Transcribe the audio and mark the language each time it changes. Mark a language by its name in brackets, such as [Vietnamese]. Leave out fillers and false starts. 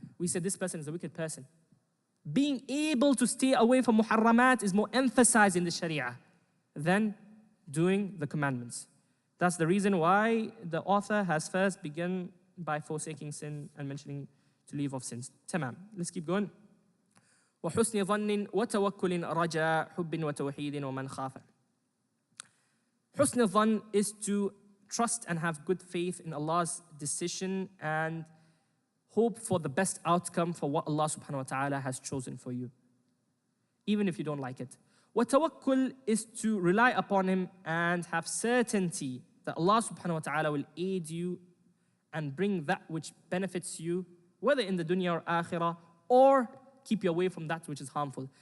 [English] We say this person is a wicked person. Being able to stay away from muharramat is more emphasized in the sharia than doing the commandments. That's the reason why the author has first begun by forsaking sin and mentioning to leave off sins. Tamam. Let's keep going. [Arabic] وحسن ظن وتوكل رجاء حب وتوحيد ومن خاف. [English] حسن الظن is to trust and have good faith in Allah's decision and hope for the best outcome for what Allah subhanahu wa ta'ala has chosen for you, even if you don't like it. وتوكل is to rely upon Him and have certainty that Allah subhanahu wa ta'ala will aid you and bring that which benefits you, whether in the dunya or akhirah, or keep you away from that which is harmful.